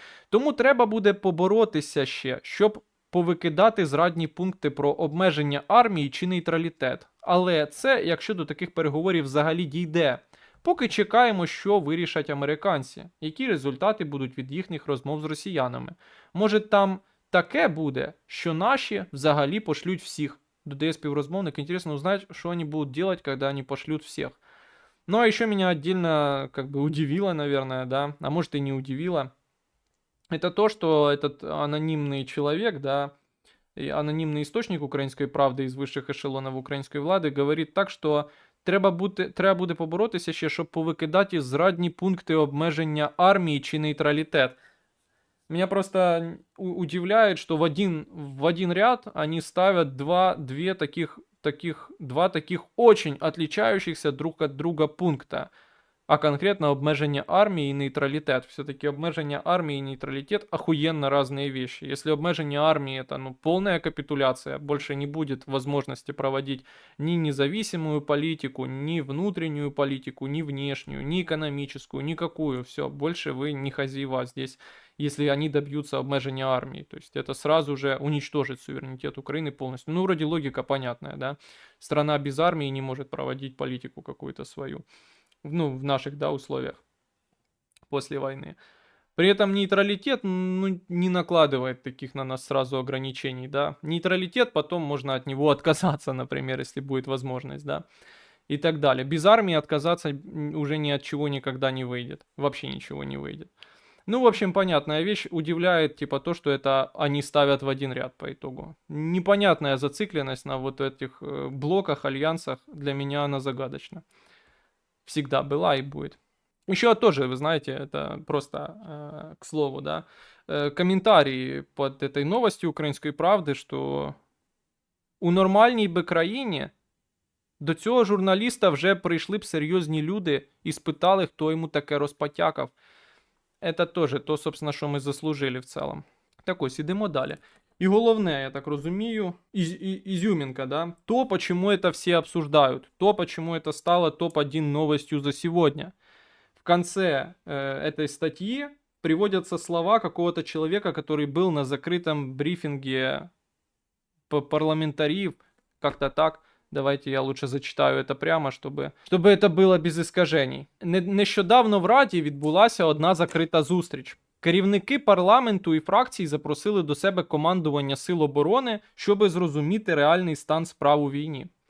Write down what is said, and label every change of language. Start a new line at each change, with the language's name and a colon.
Ukrainian: Тому треба буде поборотися ще, щоб повикидати зрадні пункти про обмеження армії чи нейтралітет. Але це, якщо до таких переговорів взагалі дійде. Поки чекаємо, що вирішать американці, які результати будуть від їхніх розмов з росіянами. Може там таке буде, що наші взагалі пошлють всіх. Додає співрозмовник,
Russian: интересно узнать, что они будут делать, когда они пошлют всех. Ну а еще меня отдельно как бы удивило, наверное, да, а может и не удивило, это то, что этот анонимный человек, да, и анонимный источник «Української правди» из высших эшелонов украинской влады говорит так, что
Ukrainian: треба буде поборотися ще, щоб повикидати зрадні пункти обмеження армії чи нейтралітет.
Russian: Меня просто удивляет, что в один ряд они ставят два таких очень отличающихся друг от друга пункта.
Ukrainian: А конкретно обмеження армії і нейтралітет.
Russian: Все-таки обмеження армії і нейтралитет охуенно разные вещи. Если обмежение армии это полная капитуляция, больше не будет возможности проводить ни независимую политику, ни внутреннюю политику, ни внешнюю, ни экономическую, никакую. Все, больше вы не хозяева здесь, если они добьются обмежения армии. То есть это сразу же уничтожит суверенитет Украины полностью. Ну, вроде логика понятная, да? Страна без армии не может проводить политику какую-то свою. Ну, в наших, да, условиях после войны. При этом нейтралитет, ну, не накладывает таких на нас сразу ограничений, да. Нейтралитет, потом можно от него отказаться, например, если будет возможность, да. И так далее. Без армии отказаться уже ни от чего никогда не выйдет. Вообще ничего не выйдет. Ну, в общем, понятная вещь. Удивляет, типа, то, что это они ставят в один ряд по итогу. Непонятная зацикленность на вот этих блоках, альянсах. Для меня она загадочна. Всегда была и будет. Еще тоже, вы знаете, это просто к слову, да, комментарии под этой новостью «Української правди»,
Ukrainian: що у нормальній би країні до цього журналіста вже прийшли б серйозні люди і спитали, хто йому таке розпотякав. Це теж то,
Russian: собственно,
Ukrainian: що ми заслужили в цілому. Так ось, ідемо далі. І головне, я так розумію,
Russian: изюминка, да, то, почему это все обсуждают, то, почему это стало топ-1 новостью за сегодня. В конце этой статьи приводятся слова какого-то человека, который был на закрытом брифинге парламентариев, как-то так. Давайте я лучше зачитаю это прямо,
Ukrainian: щоб це було без іскажень. Нещодавно в Раді відбулася одна закрита зустріч. Керівники парламенту і фракцій запросили до себе командування Сил оборони, щоб зрозуміти реальний стан справ у війні.